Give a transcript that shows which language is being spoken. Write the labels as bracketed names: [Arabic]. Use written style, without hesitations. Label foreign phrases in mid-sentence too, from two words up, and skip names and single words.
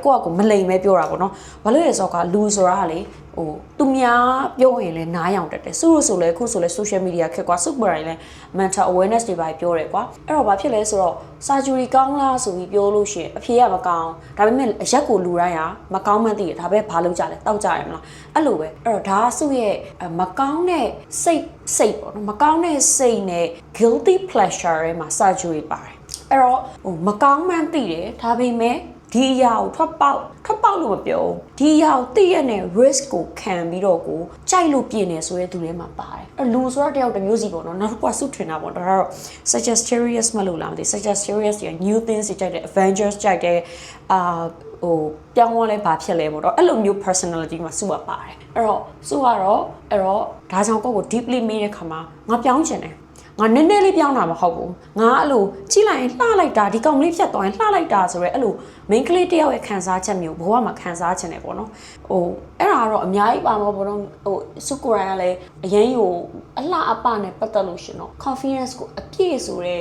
[Burmese] ကိုယ့်မလိမ်ပဲပြောတာပေါ့နော်ဘာလို့လဲဆိုတော့လူဆိုတာကလေသူများပြောရင်လည်းနားယောင်တက်တယ်စုလို့ဆိုလဲအခုဆိုလဲ [English] social media [Burmese] ခက်ကွာစုပေါ်ရင်လည်း [English] mental awareness [Burmese] တွေပါပြောတယ်ကွာအဲ့တော့ဘာဖြစ်လဲဆိုတော့ surgery ကောင်းလားဆိုပြီးပြောလို့ရှိရင်အဖြေကမကောင်းဒါပေမဲ့အရက်ကိုလူတိုင်းကမကောင်းမှန်းသိတယ်ဒါပဲဘာလုပ်ကြလဲတောက်ကြရမလားအဲ့လိုပဲအဲ့တော့ဒါကစုရဲ့မကောင်းတဲ့စိတ်ပေါ့နော်မကောင်းတဲ့စိတ်နဲ့ [English] guilty pleasure [Burmese] တွေမှာ surgery ပါတယ်အဲ့တော့မကောင်းမှန်းသိတယ်ဒါပေမဲ့ဒီအ ရာကိုထွက်ပေါက်လို့မပြောဒီအရာကိုသိရတဲ့ risk ကိုခံပြီးတော့ကိုကြိုက်လို့ပြင်နေဆိုတဲ့သူတွေမှာပါတယ်အဲ့လူဆိုတော့တယောက်တစ်မျိုးစီပေါ့နော်နောက်တစ်ခုကစုထွင်တာပေါ့ဒါကတော့ Sagittarius မလို့လားမသိ Sagittarius ရ [English] new things [Burmese] ကြိုက်တယ် Avengers ကြိုက်တယ်ပြောင်းသွားလဲဘာဖြစ်လဲပေါ့တော့အဲ့လိုမျိုး personality မှာစုပါတယ်အဲ့တော့စုကတော့ဒါကြောင့်ကိုယ့်ကို deeply မေးတဲ့ခါမှာငါပြောင်းချင်တယ်ငါနည်းနည်းလေး ပြောင်းတာမဟုတ်ဘူးငါအဲ့လိုကြည့်လိုက်ရင်လှလိုက်တာဒီကောင်လေးဖြတ်သွားရင်လှလိုက်တာဆိုရဲအဲ့လို main ကလေးတယောက်ရဲ့ခံစားချက်မျိုးဘဝမှာခံစားချင်တယ်ပေါ့နော်အဲ့ဒါကတော့အများကြီးပါမှာပေါ့နော်စုကိုရိုင်းကလည်းအရင်အလှအပနဲ့ပတ်သက်လို့ရှင်တော့ confidence ကိုအပြည့်ဆိုတဲ့